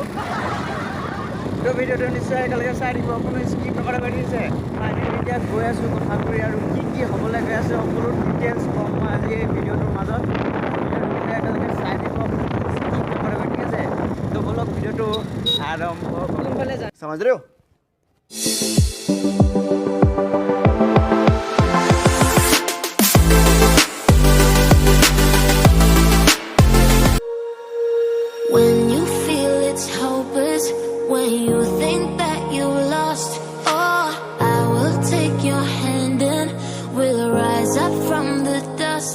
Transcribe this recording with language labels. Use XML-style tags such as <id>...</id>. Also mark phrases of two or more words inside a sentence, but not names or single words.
<as>তো ভিডিঅ'টো নিশ্চয় একেলগে চাই দিব, কোনো স্কিপ নকৰাকৈ, ঠিক আছে। ফাইনেলি এতিয়া গৈ আছোঁ কঁঠালগুৰি, আৰু কি হ'বলৈ গৈ আছে সকলো ডিটেইলছ ক'ম মই আজি এই ভিডিঅ'টোৰ মাজত। ভিডিঅ'টো একেলগে চাই দিব, স্কিপ নকৰাকৈ, ঠিক আছে। তো বলক ভিডিঅ'টো আৰম্ভ কোনফালে যায়</as> <hi>समझ रहे हो।</hi> <en>When you feel it's hopeless, when you think that you lost, oh, I will take your hand and we'll rise up from the dust.</en>